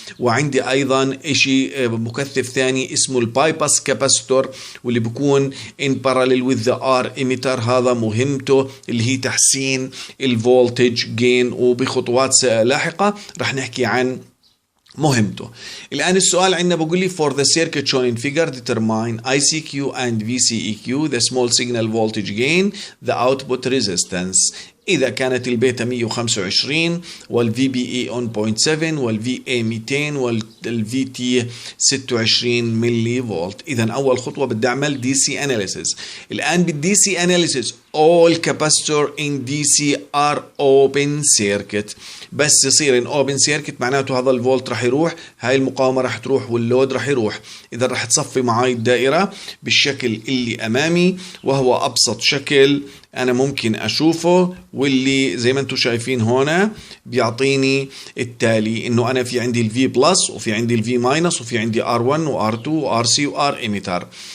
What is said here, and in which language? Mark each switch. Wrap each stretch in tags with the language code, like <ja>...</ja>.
<ar>وعندي أيضا إشي مكثف ثاني اسمه البايباس كاباستور واللي بيكون</ar> <en>in parallel with the R emitter.</en> <ar>هذا مهمته اللي هي تحسين الفولتج جين، وبخطوات لاحقة رح نحكي عن مهمته. الآن السؤال عندنا بقول لي</ar> <en>for the circuit shown in figure determine ICQ and VCEQ the small signal voltage gain the output resistance.</en> <ar>إذا كانت البيتا 125 والفي بي اي 1.7 والفي اي 200 والفي تي 26 ملي فولت. إذا أول خطوة بدي أعمل دي سي أناليسيس. الآن بالدي سي أناليسيس</ar> <en>all capacitor in DC are open circuit.</en> <ar>بس يصير in open circuit معناته هذا الفولت رح يروح، هاي المقاومة رح تروح واللود رح يروح. إذا رح تصفي معاي الدائرة بالشكل اللي أمامي، وهو أبسط شكل أنا ممكن أشوفه، واللي زي ما أنتم شايفين هنا بيعطيني التالي إنه أنا في عندي الفي بلس وفي عندي الفي ماينس وفي عندي R1 وR2 وRC وR إيميتر.</ar>